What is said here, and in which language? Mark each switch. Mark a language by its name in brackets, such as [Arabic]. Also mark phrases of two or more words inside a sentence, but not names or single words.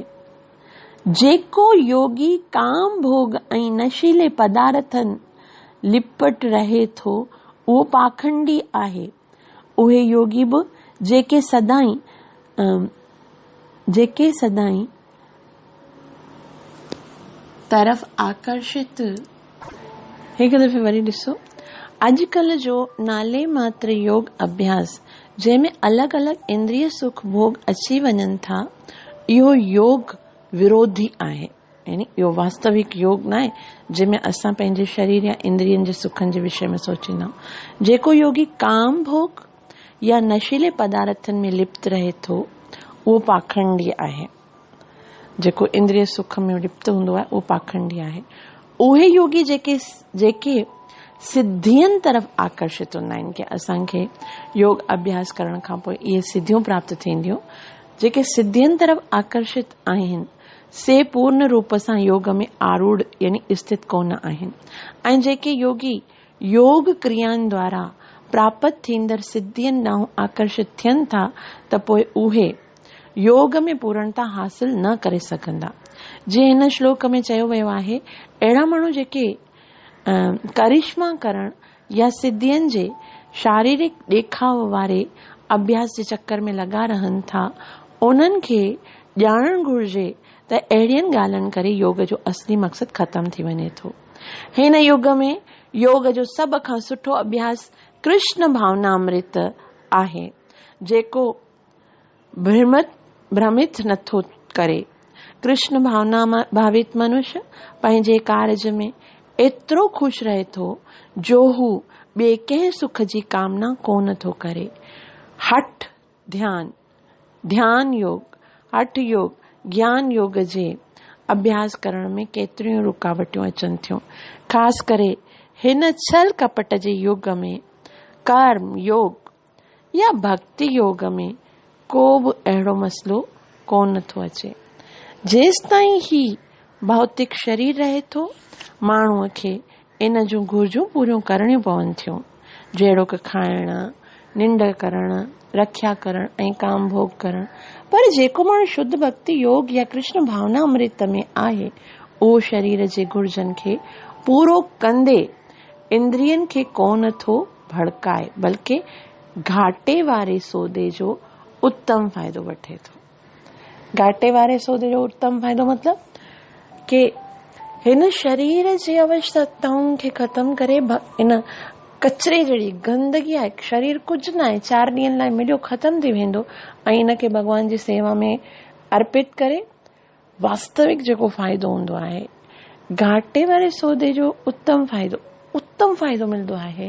[Sindhi] जेको योगी काम भोग ऐं नशीले पदार्थनि लिपट रहे थो उहो पाखंडी आहे। उहे योगी बि जेके सदाई तरफ़ आकर्षित। हिकु दफ़े वरी ॾिसो, अॼुकल्ह जो नाले मात्र योग अभ्यास जंहिंमें अलॻि अलॻि इंद्रिय सुख भोग अची वञनि था, इहो योग विरोधी आहे। यानी इहो वास्तविक योग न आहे जंहिंमें असां पंहिंजे शरीर या इंद्रियनि जे सुखनि जे विषय में सोचींदा आहियूं। जेको योगी काम भोग या नशीले पदार्थनि में लिप्त रहे थो उहो पाखंडी आहे। जेको इंद्रिय सुख में लिप्त हूंदो आहे उहो पाखंडी आहे। उहे योगी जेके सिद्धियुनि तरफ़ आकर्षित हूंदा आहिनि कि असांखे योग अभ्यास करण खां पोइ इहे सिद्धियूं प्राप्त थींदियूं, जेके सिद्धियुनि तरफ़ आकर्षित आहिनि से पूर्ण रूप सां योग में आरूढ़ यानी स्थित कोन आहिनि। ऐं जेके योगी योग क्रियाउनि द्वारा प्राप्त थींदड़ सिद्धियुनि ॾांहुं आकर्षित थियनि था त पोइ उहे योग में पूर्णता हासिल न करे सघंदा। जीअं हिन श्लोक में चयो वियो आहे, अहिड़ा माण्हू जेके करिश्मा करण या सिद्धियुनि जे शारीरिक ॾेखाव वारे अभ्यास जे चक्कर में लॻा रहनि था, उन्हनि खे ॼाणणु घुर्जे त अहिड़ियुनि ॻाल्हियुनि करे योग जो असली मक़सदु ख़तमु थी वञे थो। हिन युग में योग जो सभ खां सुठो अभ्यास कृष्ण भावनामृत आहे, जेको भ्रमित नथो करे। कृष्ण भावित मनुष्य पंहिंजे कार्य में एतिरो ख़ुशि रहे थो जो हू ॿिए कंहिं सुख जी कामना कोन थो करे। हठ ध्यान योग ज्ञान योग जे अभ्यास करण में केतिरियूं रुकावटूं अचनि थियूं। ख़ासि करे हिन छल कपट जे युग में कर्म योग या भक्ति योग में को बि अहिड़ो मसलो कोन थो अचे। जेसि ताईं ही भौतिक शरीर रहे थो, माण्हूअ खे इन जूं घुर्जूं पूरियूं करणियूं पवनि थियूं, जहिड़ो कि खाइण, निंड करणु, रख्या करणु ऐं काम भोग करणु। पर जेको माण्हू शुद्ध भक्ति योग या कृष्ण भावना अमृत में आहे, उहो शरीर जे घुर्जनि खे पूरो कंदे इंद्रियनि खे कोन थो भड़काए, बल्कि घाटे वारे सौदे जो उत्तम फ़ाइदो वठे थो। घाटे वारे सौदे जो उत्तम फ़ाइदो मतलब कि हिन शरीर जी आवश्यकताउनि खे ख़तम करे, इन कचरे जहिड़ी गंदगी आहे, शरीर कुझु न आहे, 4 ॾींहंनि लाइ मिलियो ख़तम थी वेंदो, ऐं इनखे भॻवान जी सेवा में अर्पित करे वास्तविक जेको फ़ाइदो हूंदो आहे, घाटे वारे सौदे जो उत्तम फ़ाइदो मिलंदो आहे।